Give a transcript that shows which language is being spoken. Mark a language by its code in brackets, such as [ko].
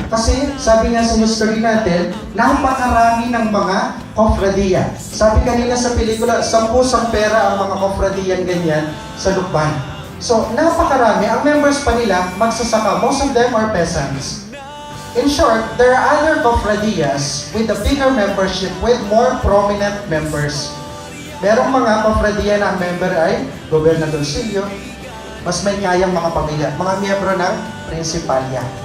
[tl] Kasi sabi nga sa history natin, napakarami ng mga kofradiya. Sabi kanila sa pelikula, 10 pera ang mga kofradiyan ganyan sa Lukban. So, napakarami. Ang members pa nila, magsasaka. [en] Most of them are peasants. In short, there are other kofradiyas with a bigger membership with more prominent members. [tl] Merong mga kofradiya na ang member ay gobernadorsilyo, mas may kayang mga pamilya, mga miyembro ng prinsipalya.